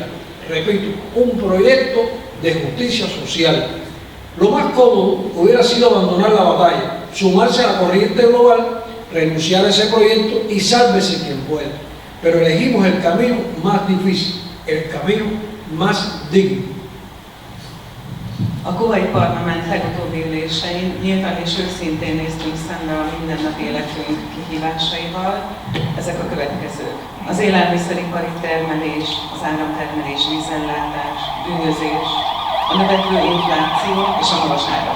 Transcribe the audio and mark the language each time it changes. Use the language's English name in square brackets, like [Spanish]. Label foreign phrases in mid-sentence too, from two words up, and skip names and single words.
[Spanish] Repito, un proyecto de justicia social. Lo más cómodo hubiera sido abandonar la batalla, sumarse a la corriente global, renunciar a ese proyecto y sálvese quien pueda. Pero elegimos el camino más difícil, el camino más digno. [Hungarian] A kubai parlament legutóbbi ülésein nyíltan és őszintén néztünk szembe a mindennapi életünk kihívásaival. Ezek a következők: az élelmiszeripari termelés, az áramtermelés, vízellátás, bűnözés, a növekvő infláció és a magas árak.